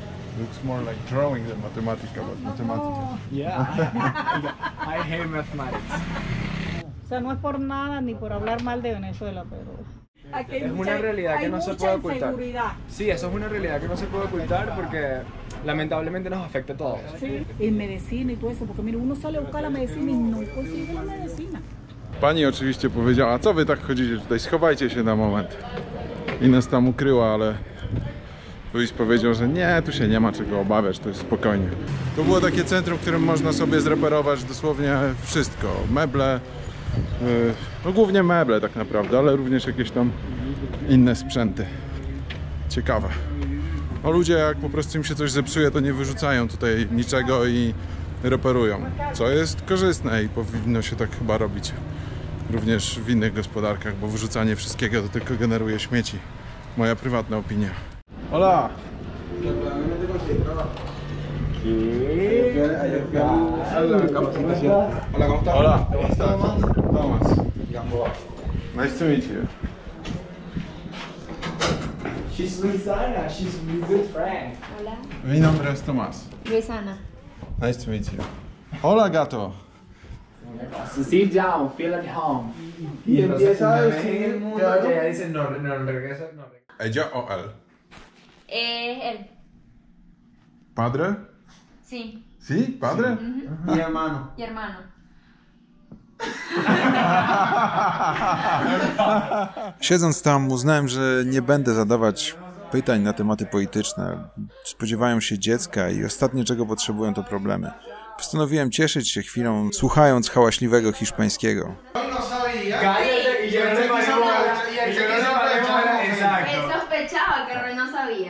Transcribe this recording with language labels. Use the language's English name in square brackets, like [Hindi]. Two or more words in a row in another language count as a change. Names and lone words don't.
[English] Looks more like drawing than mathematica, but mathematica. Yeah. I hate mathematics. [Spanish] O sea, no es por nada ni por hablar mal de Venezuela, pero... Aquí hay Es una realidad que no se puede ocultar. inseguridad. Sí, eso es una realidad que no se puede ocultar porque lamentablemente nos afecta a todos. Sí, en medicina y todo eso, porque mira, uno sale a buscar la medicina y no consigue la medicina. [Polish] Pani oczywiście powiedziała, co wy tak chodzicie tutaj, schowajcie się na moment. I nas tam ukryła, ale Luis powiedział, że nie, tu się nie ma czego obawiać, to jest spokojnie. To było takie centrum, w którym można sobie zreperować dosłownie wszystko. Meble, no głównie meble tak naprawdę, ale również jakieś tam inne sprzęty. Ciekawe. No ludzie, jak po prostu im się coś zepsuje, to nie wyrzucają tutaj niczego i reperują, co jest korzystne i powinno się tak chyba robić również w innych gospodarkach, bo wyrzucanie wszystkiego to tylko generuje śmieci. Moja prywatna opinia. [Spanish] Hola! Hola, ¿cómo estás? Thomas. [English] Nice to meet you. She's Luisana, she's my good friend. [Spanish] Hola. Mi nombre es Tomás. Luisana. [English] Nice to meet you. [Spanish] Hola, gato. [English] Sit down, feel at home. [Spanish] Y empieza a decir que ella dice no regresa, no regresa. ¿Ella o él? Él. ¿Padre? Sí. ¿Sí? ¿Padre? Mi hermano. Y hermano. [Polish] Siedząc tam, uznałem, że nie będę zadawać pytań na tematy polityczne. Spodziewają się dziecka i ostatnie, czego potrzebują, to problemy. Postanowiłem cieszyć się chwilą, słuchając hałaśliwego hiszpańskiego. [Spanish] Sospechaba que Roy no sabía.